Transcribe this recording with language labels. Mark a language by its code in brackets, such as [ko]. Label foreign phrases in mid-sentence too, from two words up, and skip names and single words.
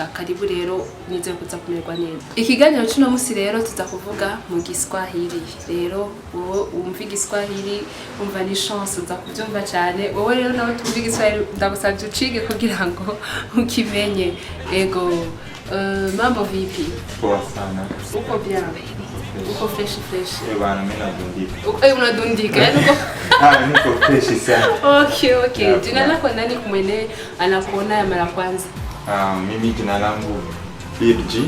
[rn] Karibu rero nize kuza kumererwa neza. Ikiganiro cy'uno munsi rero tuzakuvuga mu Giswahili. Rero wowe umva Igiswahili umva ni chance uza kubyumva cyane. Wowe rero nawe tumva Igiswahili ndagusabye ucige kugira ngo ukimenye. [sw] Ego mambo vipi? Poa sana. Uko bien? Uko fresh? Bwana mimi nadundika. Unadundika yani uko niko fresh sana. Okay. Jina lako nani kumwene anakuona ya mara kwanza? Mimi jina langu Bilji.